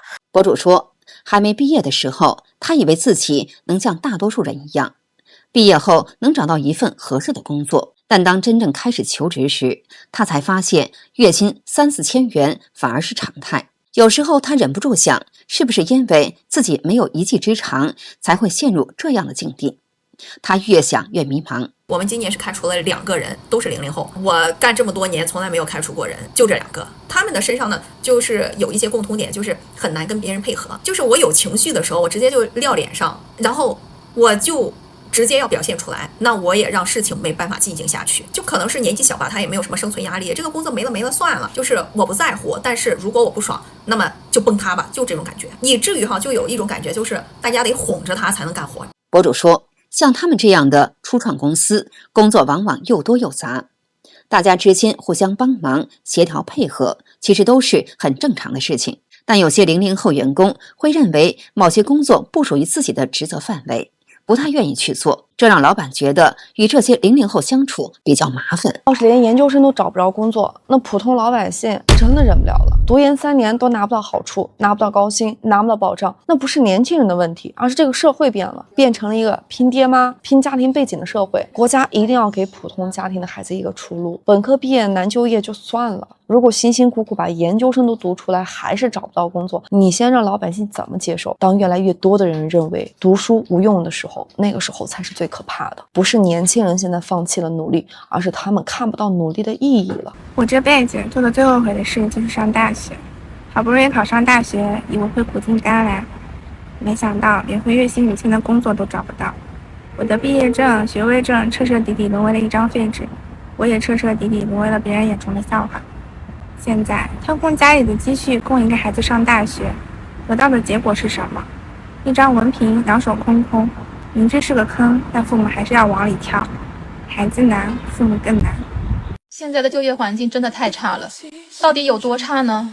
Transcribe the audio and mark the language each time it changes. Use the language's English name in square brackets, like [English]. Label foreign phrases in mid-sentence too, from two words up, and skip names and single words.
[Chinese] 博主說，還沒畢業的時候，他以為自己能像大多數人一樣，畢業後能找到一份合適的工作，但當真正開始求職時，他才發現月薪3-4千元反而是常態。有時候他忍不住想，是不是因為自己沒有一技之長，才會陷入這樣的境地？他越想越迷茫。我們今年是開除了2個人，都是00後。我幹這麼多年，從來沒有開除過人，就這2 個。他們的身上呢，就是有一些共同點，就是很難跟別人配合。就是我有情緒的時候，我直接就撂臉上，然後我就直接要表現出來，那我也讓事情沒辦法進行下去。就可能是年紀小吧，他也沒有什麼生存壓力，這個工作沒了算了，就是我不在乎，但是如果我不爽，那麼就崩塌吧，就這種感覺。以至於就有一種感覺，就是大家得哄着他才能幹活。博主說，像他們這樣的初創公司，工作往往又多又雜，大家之間互相幫忙、協調配合，其實都是很正常的事情。但有些00後員工會認為某些工作不屬於自己的職責範圍，不太願意去做，這讓老闆覺得與這些00後相處比較麻煩。要是連研究生都找不着工作，那普通老百姓真的忍不了了。讀研3年都拿不到好處，拿不到高薪，拿不到保障，那不是年輕人的問題，而是這個社會變了，變成了一個拼爹媽、拼家庭背景的社會。國家一定要給普通家庭的孩子一個出路。本科畢業難就業就算了，如果辛辛苦苦把研究生都讀出來，還是找不到工作，你先讓老百姓怎麼接受？當越來越多的人認為讀書無用的時候，那個時候才是最可怕的。不是年輕人現在放棄了努力，而是他們看不到努力的意義了。我這輩子做的最後悔的事就是上大學，好不容易考上大學，以為會苦盡甘來，沒想到連份月薪5000的工作都找不到。我的畢業證、學位證徹徹底底淪為了一張廢紙，我也徹徹底底淪為了別人眼中的笑話。現在掏空家裡的積蓄供一個孩子上大學，得到的結果是什麼？一張文憑，兩手空空，明知是個坑，但父母還是要往裡跳。孩子難，父母更難。現在的就業環境真的太差了，到底有多差呢？